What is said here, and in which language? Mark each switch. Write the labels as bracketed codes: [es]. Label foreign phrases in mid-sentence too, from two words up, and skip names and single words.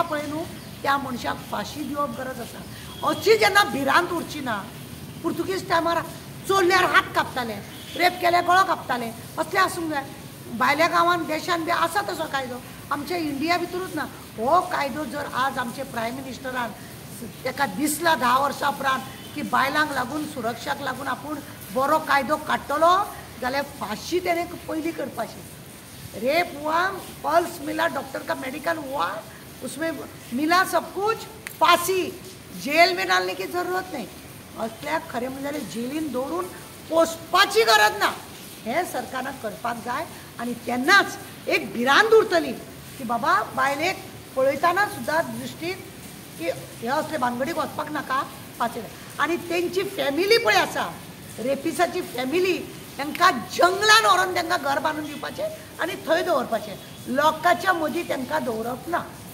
[kok] पळय न्हू त्या मनशाक फाशी दिवप गरज आसा अशी जेन्ना भिरांत उरची ना पुर्तुगीज टायमार चोरल्यार हात कापताले रेप केल्यार गळो कापताले असलें आसूंक जाय भायल्या गांवांत देशान बी आसा तसो कायदो आमच्या इंडिया भितरूच ना हो कायदो जर आज आमचे [en] prime ministeran [kok] ताका दिसला 10 वर्सां उपरांत की बायलांक लागून सुरक्षाक लागून आपूण बरो कायदो काडटलो जाल्यार फाशी तेणें पयलीं करपाची [hi] रेप हुआ पल्स मिला डॉक्टर का मेडिकल हुआ उसमें मिला सब कुछ फांसी जेल में डालने की जरूरत नहीं [kok] असल्याक खरें म्हणजे जेलीन दवरून पोसपाची गरज ना हे सरकारान करपाक जाय आनी तेन्नाच एक भिरांत उरतली की बाबा बायलेक पळयतना सुद्दां दृश्टीन की हे असले भानगडीक वचपाक नाका फाशी आनी तेंची फॅमिली पळय आसा रेपिसाची फॅमिली तांकां जंगलान व्हरून तांकां घर बांदून दिवपाचें आनी थंय दवरपाचें लोकांच्या मदीं तांकां दवरप ना